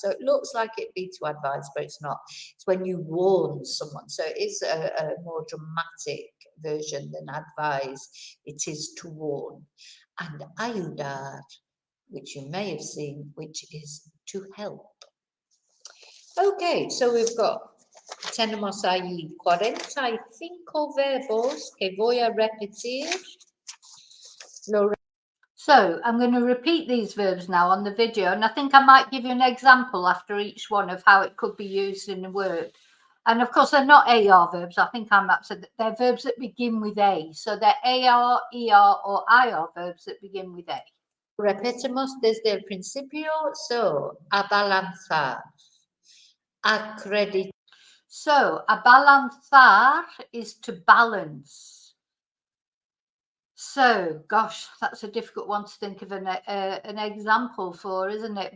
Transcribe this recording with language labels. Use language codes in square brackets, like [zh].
[en] So it looks like it'd be to advise, but it's not. It's when you warn someone. So it is a more dramatic version than advise. It is to warn. And ayudar, which you may have seen, which is to help. Okay, so we've got, [es] tenemos ahí 45 verbos que voy a repetir. [en] So I'm going to repeat these verbs now on the video, and I think I might give you an example after each one of how it could be used in a word. And of course, they're not AR verbs. I think I'm upset that they're verbs that begin with A. So they're AR, ER, or IR verbs that begin with A. [es] Repetimos desde el principio. [en] So, abalanzar. Acreditar. So, abalanzar is to balance. So, gosh, that's a difficult one to think of an example for, isn't it?